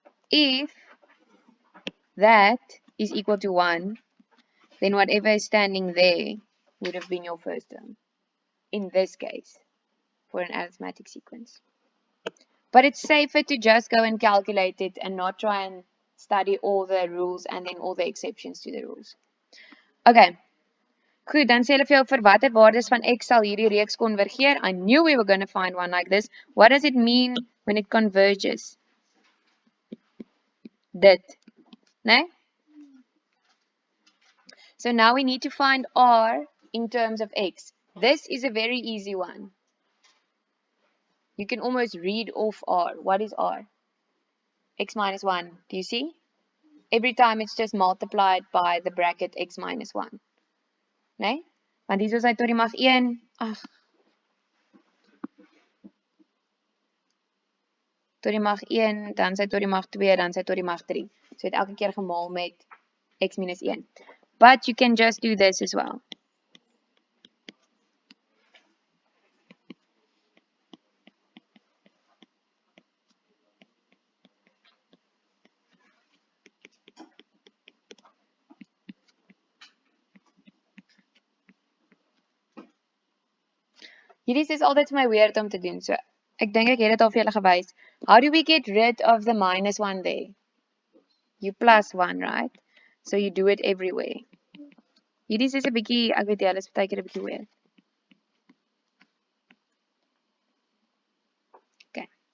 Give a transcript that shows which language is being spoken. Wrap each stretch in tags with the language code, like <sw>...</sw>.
<en>If that is equal to 1, then whatever is standing there would have been your first term. In this case. for an arithmetic sequence. But it's safer to just go and calculate it and not try and study all the rules and then all the exceptions to the rules. Okay.</en> <af>Goed, dan sê hulle vir jou vir watter waardes van x sal hierdie reeks konvergeer.</af> <en>I knew we were going to find one like this. What does it mean when it converges?</en> <af>Dit. Nee?</af> <en>So now we need to find r in terms of x. This is a very easy one. You can almost read off r. What is r? X minus 1. Do you see? Every time it's just multiplied by the bracket x minus 1.</en> <af>Nee? Want hier is hy tot die mag 1. Ag. Tot die mag 1, dan sy tot die mag 2, dan sy tot die mag 3. So het elke keer gemaal met x minus 1.</af> <en>But you can just do this as well.</en> <af>Hierdie is altyd vir my weird om te doen. So ek dink ek het dit al vir julle gewys.</af> <en>How do we get rid of the minus 1 there? You plus 1, right? So you do it everywhere.</en> <af>Hierdie is 'n bietjie, ek weet julle is baie keer 'n bietjie weird.</af> <en>Okay.</en>